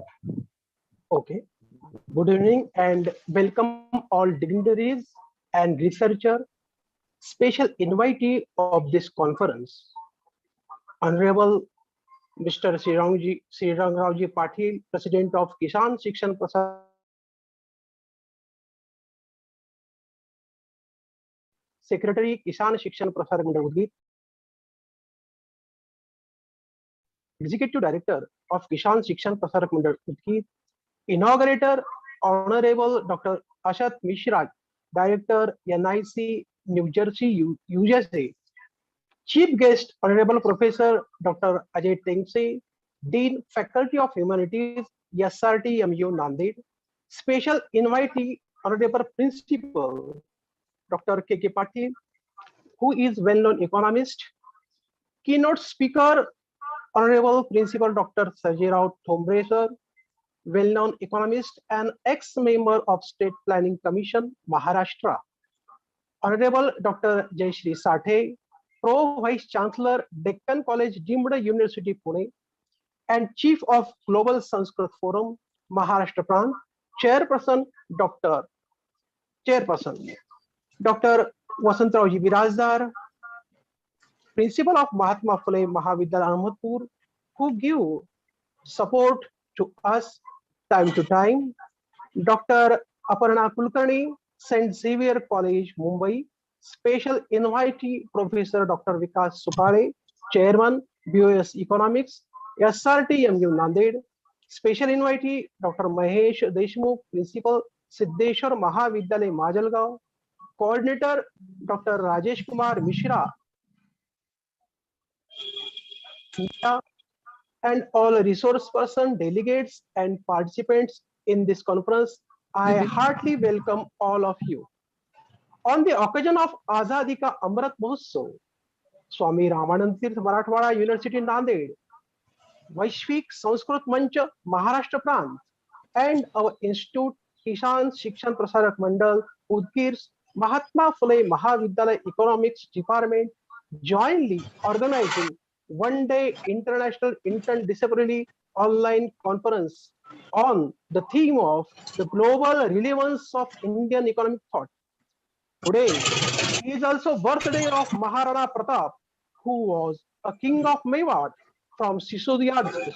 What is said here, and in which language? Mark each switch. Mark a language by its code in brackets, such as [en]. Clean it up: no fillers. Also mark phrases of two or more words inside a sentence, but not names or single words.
[en] Okay. Good evening and welcome all dignitaries and researchers, special invitee of this conference, Honorable Mr. Srirangji Patil, President of Kisan Shikshan Prasar, Secretary Kisan Shikshan Prasar Mandal, Executive Director of Kisan Shikshan Prasar Mandal, Inaugurator Honorable Dr. Ashat Mishra, Director, NIC, New Jersey, USA. Chief guest, Honorable Professor Dr. Ajay Tengse, Dean, Faculty of Humanities, SRT MU Nanded. Special invitee, Honorable Principal Dr. K.K. Patil, who is well-known economist. Keynote speaker, Honorable Principal Dr. Sarjay Rao Thombre, sir, well-known economist and ex-member of State Planning Commission, Maharashtra. Honorable Dr. Jayashree Sathe, Pro Vice Chancellor, Deccan College, Deemed University, Pune, and Chief of Global Sanskrit Forum, Maharashtra Prant, Chairperson Dr. Vasantraoji Birajdar, Principal of Mahatma Phule Mahavidyalaya Ahmedpur, who give support to us time to time. Dr. Aparna Kulkarni, St. Xavier College, Mumbai. Special invitee, Professor Dr. Vikas Supale, Chairman, BOS Economics, SRT MU Nanded. Special invitee, Dr. Mahesh Deshmukh, Principal, Siddheshwar Mahavidyalaya, Majalgaon. Coordinator, Dr. Rajesh Kumar Mishra, and all resource person, delegates, and participants in this conference. I heartily welcome all of you. On the occasion of Azadi Ka Amrit Mahotsav, Swami Ramanand Tirth Marathwada University Nanded, Vaishvik Sanskrit Manch Maharashtra Prant, and our institute Kishan Shikshan Prasarak Mandal Udgir's Mahatma Phule Mahavidyalaya Economics Department jointly organizing one-day international interdisciplinary online conference on the theme of the global relevance of Indian economic thought. Today is also birthday of Maharana Pratap, who was a king of Mewat from Sisodiya district.